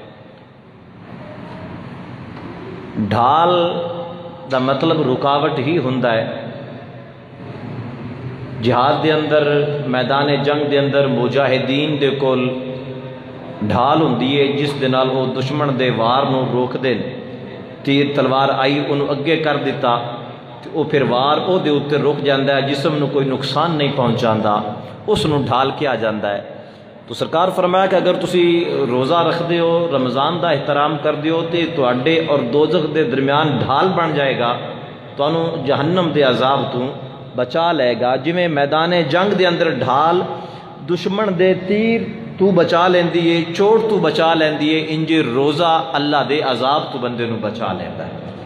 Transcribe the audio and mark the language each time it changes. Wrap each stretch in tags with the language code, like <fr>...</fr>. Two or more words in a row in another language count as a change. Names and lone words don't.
<pa>ڈھال دا مطلب رکاوٹ ہی ہوندا ہے۔ جہاد دے اندر، میدان جنگ دے اندر مجاہدین دے کول ڈھال ہوندی ہے جس دے نال وہ دشمن دے وار نو روک دے۔ تیر تلوار آئی انہوں اگے کر دیتا تو وہ پھر وار او دے اوتے رک جاندا ہے، جسم نو کوئی نقصان نہیں پہنچاندا، اس نو ڈھال کیا جاندا ہے۔ تو سرکار فرمایا کہ اگر تسی روزہ رکھ دیو، رمضان دا احترام کر دیو تے تواڈے اور دوزخ دے درمیان ڈھال بن جائے گا، تانوں جہنم دے عذاب تو بچا لے گا۔ جویں میدان جنگ دے اندر ڈھال دشمن دے تیر تو بچا لیندی ہے، چوٹ تو بچا لیندی ہے، انج روزہ اللہ دے عذاب تو بندے نو بچا لیندا ہے۔</pa>